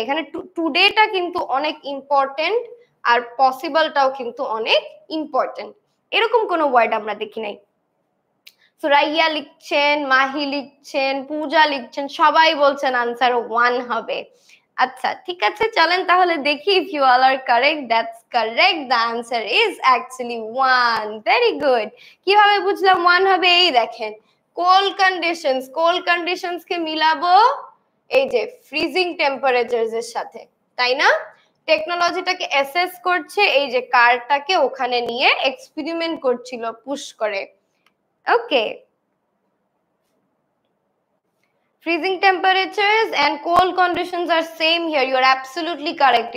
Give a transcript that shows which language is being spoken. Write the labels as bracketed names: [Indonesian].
[Bangla] এখানে টুডেটা কিন্তু অনেক ইম্পর্টেন্ট আর পসিবলটাও কিন্তু অনেক ইম্পর্টেন্ট। এরকম কোনো ওয়ার্ড আমরা দেখি নাই। সুরাইয়া লিখছেন, মাহি লিখছেন, পূজা লিখছেন, সবাই বলছেন আনসার 1 হবে। আচ্ছা ঠিক আছে, চলেন তাহলে দেখি [English] if you all are correct. That's correct, the answer is actually 1. Very good. [Bangla] কিভাবে বুঝলাম 1 হবে? এই দেখেন কোল্ড কন্ডিশনস কে মিলাবো এই যে ফ্রিজিং টেম্পারেচারস এর সাথে, তাই না? টেকনোলজিটাকে অ্যাসেস করছে, এই যে কারটাকে ওখানে নিয়ে এক্সপেরিমেন্ট করছিল পুশ করে। [English] Okay, freezing temperatures and cold conditions are same here. You are absolutely correct.